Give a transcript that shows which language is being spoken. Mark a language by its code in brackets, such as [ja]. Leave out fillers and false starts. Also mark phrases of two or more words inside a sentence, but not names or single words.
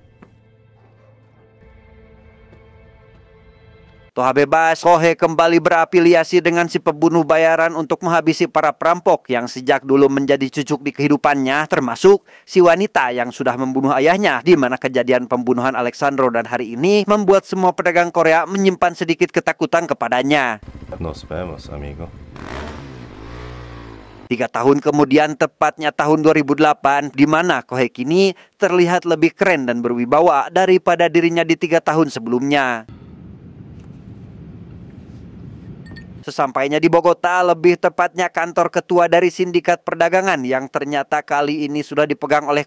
[id] Toha bebas, Kohei kembali berafiliasi dengan si pembunuh bayaran untuk menghabisi para perampok yang sejak dulu menjadi cucuk di kehidupannya, termasuk si wanita yang sudah membunuh ayahnya, di mana kejadian pembunuhan Alexandro dan hari ini membuat semua pedagang Korea menyimpan sedikit ketakutan kepadanya. [es] Nos vemos, amigo. [id] 3 tahun kemudian, tepatnya tahun 2008, di mana Kohei kini terlihat lebih keren dan berwibawa daripada dirinya di 3 tahun sebelumnya. Sesampainya di Bogota, lebih tepatnya kantor ketua dari sindikat perdagangan yang ternyata kali ini sudah dipegang oleh